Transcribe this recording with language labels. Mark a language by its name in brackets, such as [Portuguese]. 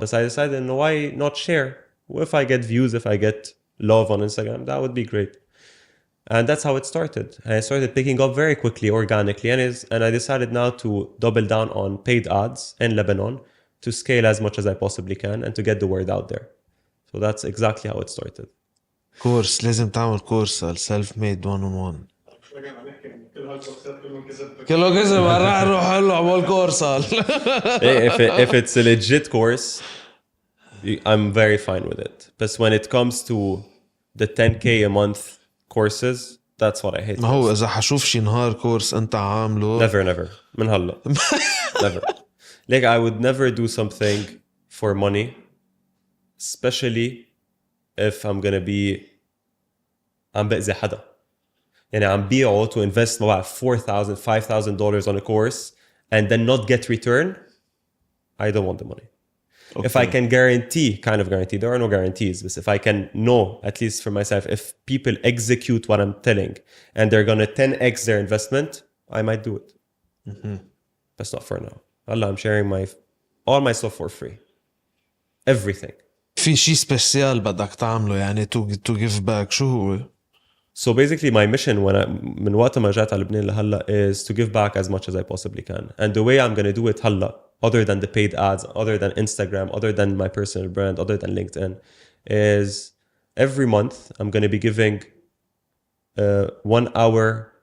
[English] But I decided, why not share? If I get views, if I get love on Instagram, that would be great. And that's how it started. And I started picking up very quickly, organically. And I decided now to double down on paid ads in Lebanon to scale as much as I possibly can and to get the word out there. So that's exactly how it started. [Arabic] كورس لازم تعمل كورس السيلف ميد 1 on 1. كله كذب راح نروح له عمل كورس. [English] If it's a legit course, I'm very fine with it. But when it comes to the 10K a month courses, that's what I hate. [Arabic] ما هو إذا حشوف شي نهار كورس أنت عامله. [English] Never. [Arabic] من هلا. [English] Never. Like I would never do something for money, especially if I'm gonna be [Arabic] عم بأذي حدا. يعني عم بيعه [English] to invest about $4,000, $5,000 on a course and then not get return. I don't want the money. Okay. If I can guarantee, there are no guarantees, but if I can know, at least for myself, if people execute what I'm telling and they're gonna 10x their investment, I might do it. Mm-hmm. That's not for now. Allah, I'm sharing all my stuff for free. Everything. [Arabic] في شيء سبيسيال بدك تعمله يعني [English] to give back [Arabic] شو هو؟ [English] So basically my mission [Arabic] من وقت ما جات على لبنان لهلا [English] is to give back as much as I possibly can. And the way I'm going to do it هلا, other than the paid ads, other than Instagram, other than my personal brand, other than LinkedIn, is every month I'm going to be giving 1 hour